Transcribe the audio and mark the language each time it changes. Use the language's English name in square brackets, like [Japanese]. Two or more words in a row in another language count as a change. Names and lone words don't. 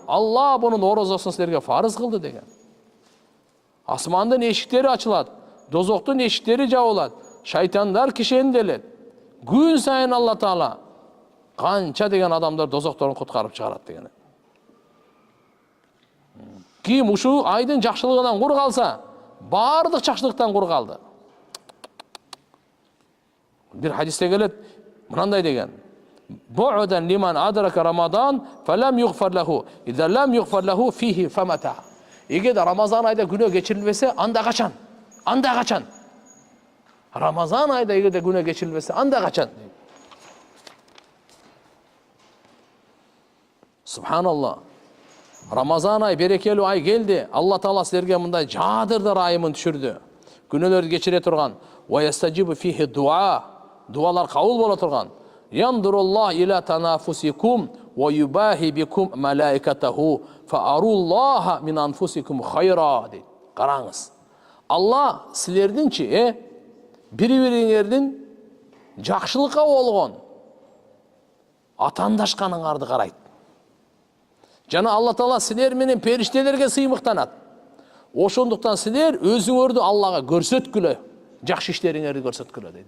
[Kyrgyz] Алла бунун орозосун силерге фарыз кылды деген. Асмандын эшиктери ачылат, дозоктун эшиктери жабылат, шайтандар кишенделет. Күн сайын Алла Таала канча деген адамдар дозокторун куткарып чыгарат деген. Ким ушу айдын жакшылыгынан кур калса, бардык жакшылыктан кур калды. [Turkish] Bir hadiste [Kyrgyz] келет, мынандай деген. [Arabic] بعدا لمن أدرك رمضان فلم يغفر له. إذا لم يغفر له فيه فمتى. [Kyrgyz] Эгер Рамазан айда күнөө кечирилбесе, анда качан? Анда качан? Рамазан айда эгер күнөө кечирилбесе, анда качан? Субханаллах. Рамазан ай берекелүү ай келди. Алла Таала силерге мындай жадырды райымын түшүрдү. Күнөөлөрдү кечире турган. [Arabic] ويستجاب فيه الدعاء. [Kyrgyz] Дуалар кабыл боло турган. [Arabic] ينظر الله إلى تنافسكم ويباهي بكم ملائكته فأروا الله من أنفسكم خيرا дейт. [Kyrgyz] Караңыз. Алла силердинчи бири-бириңердин жакшылыкка болгон атандашканыңарды карайт. Жана Алла Таала силер менен периштелерге сыймыктанат. Ошондуктан силер өзүңөрдү Аллага көрсөткүлө, жакшы иштериңерди көрсөткүлө дейт.